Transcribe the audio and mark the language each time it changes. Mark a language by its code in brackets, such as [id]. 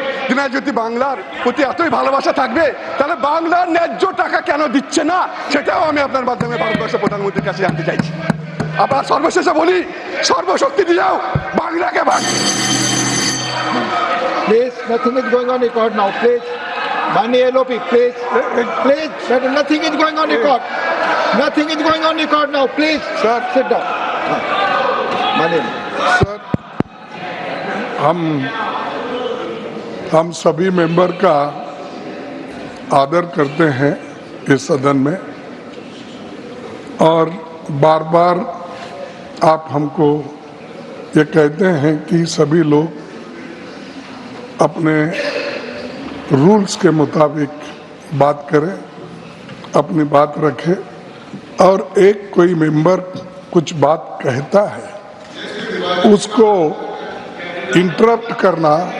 [bn] তিনি যদি বাংলার প্রতি এতই ভালোবাসা থাকবে, তাহলে বাংলার ন্যায্য টাকা কেন দিচ্ছে না, সেটাও আমি আপনার মাধ্যমে ভারতবর্ষের প্রধানমন্ত্রীর কাছে জানতে চাইছি। আবার সর্বশেষে বলি, সর্বশক্তি দিয়েও বাংলাকে ভাগ। [en] Please, nothing is going on record now. Please, Mani LOP, please, nothing is going on record. Nothing is going on record now. Please, sir, sit down. Mani, [hi] sir, हम सभी मेंबर का आदर करते हैं इस सदन में, और बार बार आप हमको ये कहते हैं कि सभी लोग अपने रूल्स के मुताबिक बात करें, अपनी बात रखें, और एक कोई मेंबर कुछ बात कहता है उसको इंटरप्ट करना